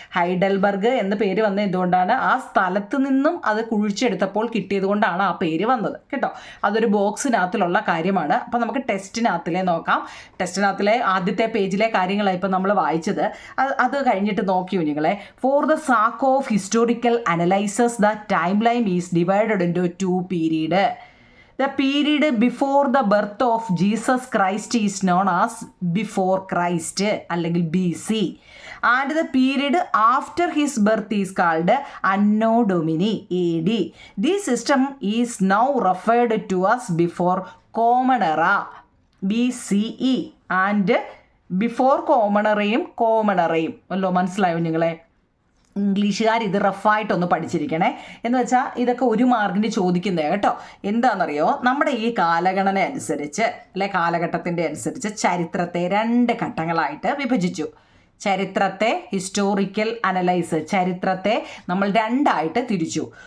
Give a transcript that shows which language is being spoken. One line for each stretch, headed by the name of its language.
Malayalam: Heidelberg എന്ന പേര് വന്നത് എന്തുകൊണ്ടാണ്? ആ സ്ഥലത്ത് നിന്നും അത് കുഴിച്ചെടുത്തപ്പോൾ കിട്ടിയത് കൊണ്ടാണ് ആ പേര് വന്നത് കേട്ടോ. അതൊരു ബോക്സിനകത്തിലുള്ള കാര്യമാണ്. അപ്പം നമുക്ക് ടെസ്റ്റിനകത്തിലെ നോക്കാം. ടെസ്റ്റിനകത്തിലെ ആദ്യത്തെ പേജിലെ കാര്യങ്ങളാണ് ഇപ്പം നമ്മൾ വായിച്ചത്. അത് കഴിഞ്ഞിട്ട് നോക്കി കുഞ്ഞുങ്ങളെ.
English: For the sake of historical analysis, the timeline is divided into two periods. The period before the birth of Jesus Christ is known as before Christ അല്ലെങ്കിൽ BC, and the period after his birth is called Anno Domini AD. This system is now referred to as before Common Era BCE and before Common Era വല്ലോ.
Malayalam: മനസ്സിലായോ നിങ്ങളെ? ഇംഗ്ലീഷുകാർ ഇത് റഫായിട്ടൊന്ന് പഠിച്ചിരിക്കണേ. എന്ന് വെച്ചാൽ ഇതൊക്കെ ഒരു മാർക്കിന് ചോദിക്കുന്നതാണ് കേട്ടോ. എന്താണെന്നറിയോ? നമ്മുടെ ഈ കാലഗണന അനുസരിച്ച് അല്ലെ കാലഘട്ടത്തിൻ്റെ അനുസരിച്ച് ചരിത്രത്തെ 2 ഘട്ടങ്ങളായിട്ട് വിഭജിച്ചു. ചരിത്രത്തെ ഹിസ്റ്റോറിക്കൽ അനലൈസ്, ചരിത്രത്തെ നമ്മൾ 2ആയിട്ട് തിരിച്ചു.